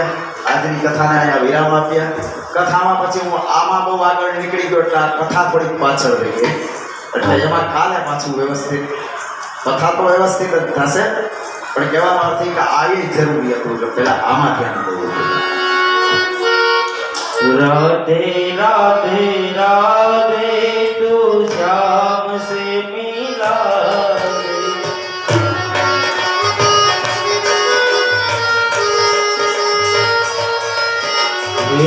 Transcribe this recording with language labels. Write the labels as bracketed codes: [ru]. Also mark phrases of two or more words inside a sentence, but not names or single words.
[gu] આજની કથાને અહીંયા વિરામ આપીએ. કથામાં પછી હું આમાં બહુ આગળ નીકળી ગયો એટલે આ કથા થોડીક પાછળ રહી ગઈ, એટલે એમાં કાલે પાછું વ્યવસ્થિત કથા તો વ્યવસ્થિત જ થશે, પણ કહેવાનો અર્થ કે આ એ જરૂરી હતું એટલે પેલા આમાં ધ્યાન દેવું જોઈએ. [hi] राधे राधे राधे तू श्याम से मिला रे।